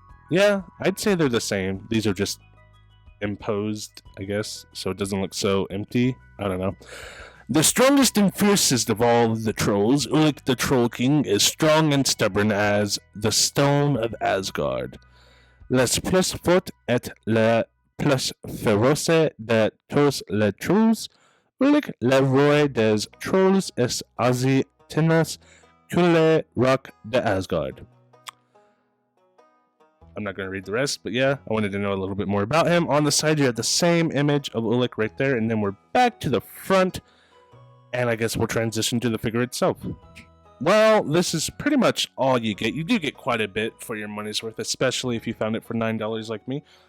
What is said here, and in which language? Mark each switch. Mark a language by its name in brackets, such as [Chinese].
[English] Yeah, I'd say they're the same. These are just imposed, I guess, so it doesn't look so empty. I don't know. The strongest and fiercest of all the trolls, Ulik the Troll King, is strong and stubborn as the stone of Asgard. [French] Les plus fort et le plus féroce de tous les trolls, Ulik le roi des trolls est aussi tenace que le roc de Asgard. [English] I'm not going to read the rest, but yeah, I wanted to know a little bit more about him. On the side, you have the same image of Ulik right there, and then we're back to the front, and I guess we'll transition to the figure itself. Well, this is pretty much all you get. You do get quite a bit for your money's worth, especially if you found it for $9 like me.